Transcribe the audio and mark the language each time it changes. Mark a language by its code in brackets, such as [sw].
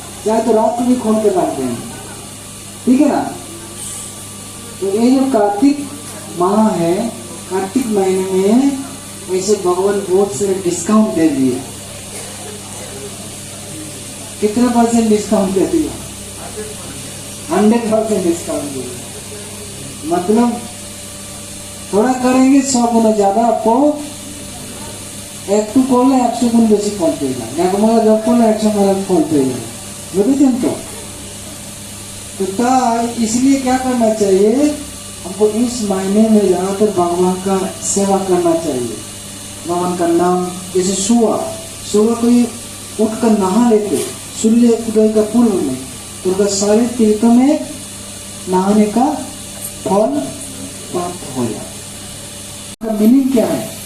[hi] चाहे तो रात को भी खोल के रखते हैं, ठीक है ना। तो ये जो कार्तिक माह है, कार्तिक महीने में ऐसे भगवान बहुत सारे डिस्काउंट दे दिए। कितना % डिस्काउंट दे दिया? 100% डिस्काउंट दिया। मतलब थोड़ा करेंगे 100 गुना ज्यादा आपको [bn] একটু করলে 100 গুণ বেশি ফল পেয়ে যান। একমালা জপ করলে 100 মালা ফল পেয়ে যান। বুঝেছেন [hi] तो इसलिए क्या करना चाहिए, हमको इस महीने में ज्यादातर भगवान का सेवा करना चाहिए। भगवान का नाम, जैसे सुबह कोई उठकर नहा लेते सूर्य उदय का पूर्व में, तो उनका सारे तीर्थों में नहाने का फल प्राप्त हो जाए। मीनिंग क्या है?